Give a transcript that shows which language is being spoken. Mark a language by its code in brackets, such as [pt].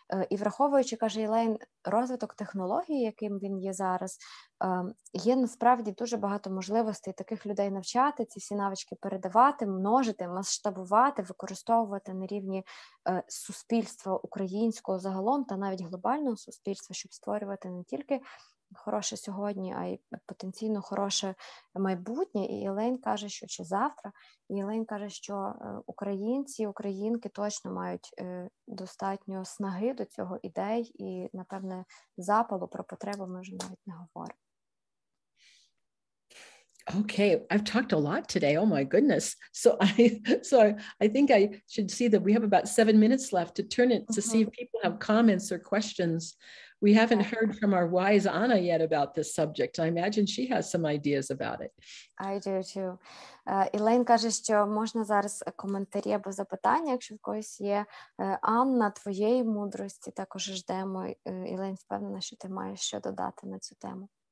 [uk] І враховуючи, каже Елейн, розвиток технологій, яким він є зараз, є насправді дуже багато можливостей таких людей навчати, ці всі навички передавати, множити, масштабувати, використовувати на рівні суспільства українського загалом та навіть глобального суспільства, щоб створювати не тільки хороше сьогодні, а й потенційно хороше майбутнє. І Елейн каже, що чи завтра, і Елейн каже, що українці, українки точно мають достатньо снаги до цього ідей і, напевне, запалу. Про потребу ми вже навіть не говоримо. [en] Okay, I've talked a lot today. Oh my goodness. So I think I should see that we have about 7 minutes left to turn it to see if people have comments or questions. We haven't heard from our wise Anna yet about this subject. I imagine she has some ideas about it. I do too. [uk] Елейн каже, що можна зараз коментарі або запитання, якщо в когось є. Анна, твоєї мудрості також ждемо. Елейн, впевнена, що ти маєш що додати на цю тему.